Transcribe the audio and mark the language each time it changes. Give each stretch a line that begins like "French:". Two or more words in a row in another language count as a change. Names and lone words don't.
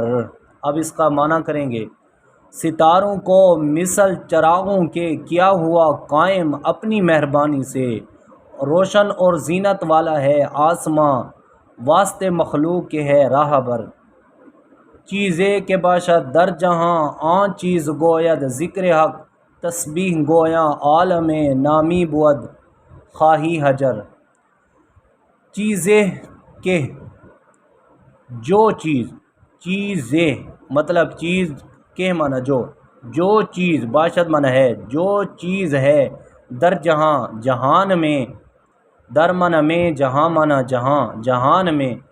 Urdu: اب اس کا معنی کریں گے، ستاروں کو مثل چراغوں کے کیا ہوا قائم، اپنی مہربانی سے، روشن اور زینت والا ہے آسماں، واسطے مخلوق کے ہے راہ بر۔
Persian: چیزے کے باشد در جہاں آن چیز گوید ذکر حق، تسبیح گویاں عالم نامی بود، خواہی حجر،
Urdu: چیزیں کے، جو چیز، چیزیں مطلب چیز کے معنی جو چیز، باشد معنی ہے، جو چیز ہے،
Persian: در جہاں
Urdu: جہان میں، در معنی میں، جہاں معنی جہاں، جہان میں،